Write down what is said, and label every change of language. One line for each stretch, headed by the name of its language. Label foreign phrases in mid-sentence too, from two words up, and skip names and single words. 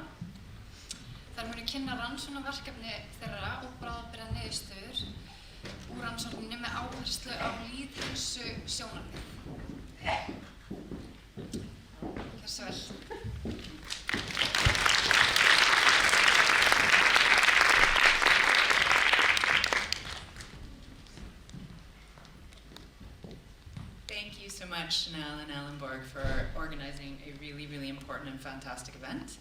Icelandic: Þær munu kynna rannsóknarverkefni þeirra og bráðabirgða niðurstöður úr rannsókninni með áherslu á lýðheilsu sjónarmið. Gjörðu svo vel.
English: Thank you so much, Chanel and Ellenborg, for organizing a really, really important and fantastic event.